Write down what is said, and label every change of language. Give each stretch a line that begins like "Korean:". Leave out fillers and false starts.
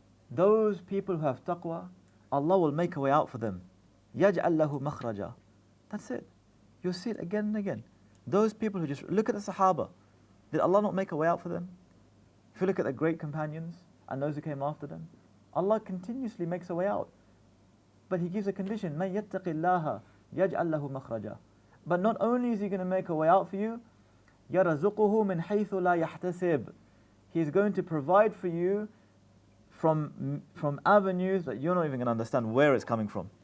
English: Those people who have taqwa, Allah will make a way out for them.
Arabic: يَجْعَلْ لَهُ مَخْرَجًا.
English: That's it. You'll see it again and again. Those people who just, look at the Sahaba. Did Allah not make a way out for them? If you look at the great companions and those who came after them, Allah continuously makes a way out. But He gives a condition,
Arabic: مَن يَتَّقِ اللَّهَ يَجْعَلْ لَهُ مَخْرَجًا.
English: But not only is He going to make a way out for you,
Arabic: يَرَزُقُهُ مِنْ حَيْثُ لَا يَحْتَسِبُ.
English: He is going to provide for you from avenues that you're not even going to understand where it's coming from.